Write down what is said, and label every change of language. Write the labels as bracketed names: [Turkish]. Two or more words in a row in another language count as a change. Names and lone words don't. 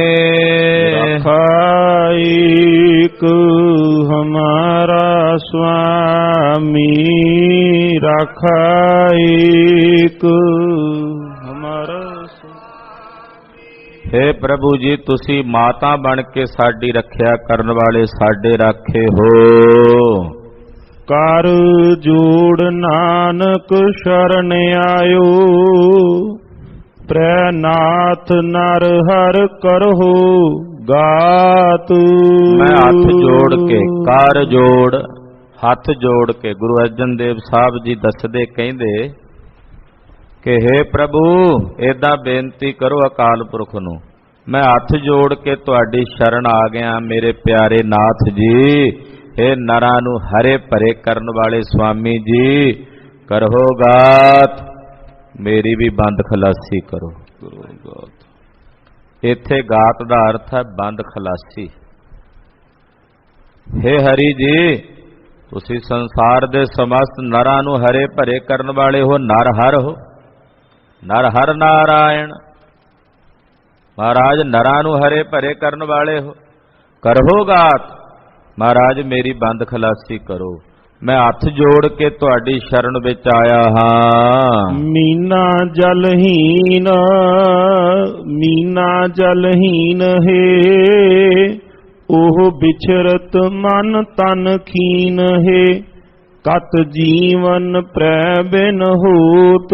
[Punjabi] ਰਾਖਾ ਏਕ ਹਮਾਰਾ ਸੁਆਮੀ, ਰਾਖਾ ਏਕ ਹਮਾਰਾ। ਹੇ ਪ੍ਰਭੂ ਜੀ, ਤੁਸੀਂ ਮਾਤਾ ਬਣ ਕੇ ਸਾਡੀ ਰੱਖਿਆ ਕਰਨ ਵਾਲੇ ਸਾਡੇ ਰਾਖੇ ਹੋ। ਕਰ ਜੋੜ ਨਾਨਕ ਸ਼ਰਣ ਆਯੋ, ਪ੍ਰਨਾਥ ਨਰ ਹਰ ਕਰਹੋ ਗਾਤ। ਮੈਂ ਹੱਥ ਜੋੜ ਕੇ, ਕਰ ਜੋੜ, ਹੱਥ ਜੋੜ ਕੇ ਗੁਰੂ ਅਰਜਨ ਦੇਵ ਸਾਹਿਬ ਜੀ ਦੱਸਦੇ ਕਹਿੰਦੇ ਕਿ ਹੇ ਪ੍ਰਭੂ, ਇੱਦਾਂ ਬੇਨਤੀ ਕਰੋ ਅਕਾਲ ਪੁਰਖ ਨੂੰ, ਮੈਂ ਹੱਥ ਜੋੜ ਕੇ ਤੁਹਾਡੀ ਸ਼ਰਣ ਆ ਗਿਆ ਮੇਰੇ ਪਿਆਰੇ ਨਾਥ ਜੀ। ਹੇ ਨਰਾਂ ਨੂੰ ਹਰੇ ਭਰੇ ਕਰਨ ਵਾਲੇ ਸੁਆਮੀ ਜੀ, ਕਰਹੋ ਗਾਤ, ਮੇਰੀ ਵੀ ਬੰਦ ਖਲਾਸੀ ਕਰੋ। ਇੱਥੇ ਗਾਤ ਦਾ ਅਰਥ ਹੈ ਬੰਦ ਖਲਾਸੀ। ਹੇ ਹਰਿ ਜੀ, ਤੁਸੀਂ ਸੰਸਾਰ ਦੇ ਸਮਸਤ ਨਰਾਂ ਨੂੰ ਹਰੇ ਭਰੇ ਕਰਨ ਵਾਲੇ ਹੋ, ਨਰ ਹਰ ਹੋ, ਨਰ ਹਰ ਨਾਰਾਇਣ। ਮਹਾਰਾਜ ਨਰਾਂ ਨੂੰ ਹਰੇ ਭਰੇ ਕਰਨ ਵਾਲੇ ਹੋ, ਕਰਹੋ ਗਾਤ, ਮਹਾਰਾਜ ਮੇਰੀ ਬੰਦ ਖਲਾਸੀ ਕਰੋ। ਮੈਂ ਹੱਥ ਜੋੜ ਕੇ ਤੁਹਾਡੀ ਸ਼ਰਣ ਵਿੱਚ ਆਇਆ ਹਾਂ। ਮੀਨਾ ਜਲਹੀਨ, ਮੀਨਾ ਜਲਹੀਨ ਹੈ, ਓਹ ਬਿਛਰਤ ਮਨ ਤਨ ਖੀਨ ਹੈ, ਕਤ ਜੀਵਨ ਪ੍ਰੈ ਬਿਨ ਹੋਤ।